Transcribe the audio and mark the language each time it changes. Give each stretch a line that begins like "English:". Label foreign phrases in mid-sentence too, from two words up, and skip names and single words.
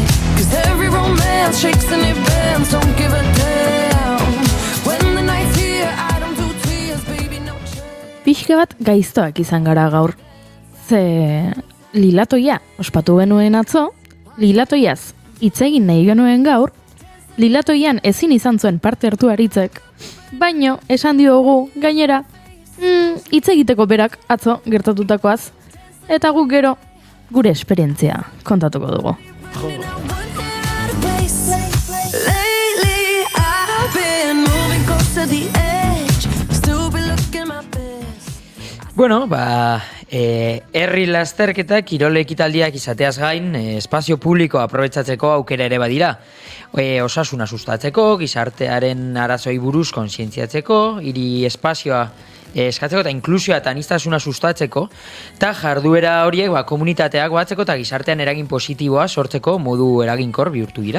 English: 'Cause every romance shakes and it bends. Don't give a damn. When the night's here, I don't do tears, baby. No chance.
Basque: Pixka bat gaiztoak izan gara gaur. Ze lilatoia ospatu genuen atzo, lilatoiaz hitz egin nahi genuen gaur, lilatoian ezin izan zuen parte hartu Aritzek, baino esan diogu gainera hitz egiteko berak atzo gertatutakoaz, eta guk gero gure esperientzia kontatuko dugu.
English: Lately, I've been moving close to the edge. Still be looking my best.
Basque: Bueno, herri lasterketak kirol ekitaldiak izateaz gain, espazio publikoa aprobetxatzeko aukera ere badira. Osasuna sustatzeko, gizartearen arazoi buruz kontzientziatzeko, hiri espazioa eskatzeko eta inklusioa eta aniztasuna sustatzeko, eta jarduera horiek komunitateak batzeko eta gizartean eragin positiboa sortzeko modu eraginkor bihurtu dira.